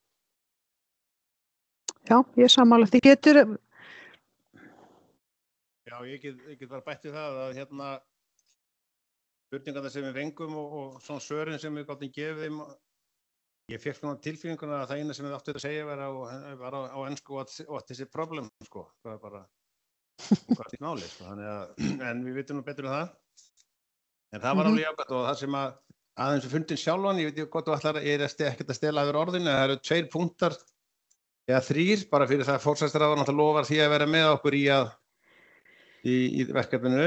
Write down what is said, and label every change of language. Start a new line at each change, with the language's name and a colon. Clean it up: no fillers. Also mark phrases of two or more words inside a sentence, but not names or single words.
Icelandic: Já, ég sammála því. Já, ég get bara bætt við það að spurningarna sem við fengum og svona svörin sem við gátum gefið þeim, ég fékk svona tilfinninguna að það eina sem við áttum að segja var á ensku
English: what is the problem,
Icelandic: sko. Það bara hvað er málið, sko. En við vitum nú betur um það. En það var alveg jákvætt og það sem aðeins við fundin sjálfan, ég veit ekki hvað þú ætlar, ég er ekkert að stela yfir orðinu, það eru 2 punktar, eða 3, bara fyrir það að forsætisráðherra náttúrulega lofar því að vera með okkur í verkefninu.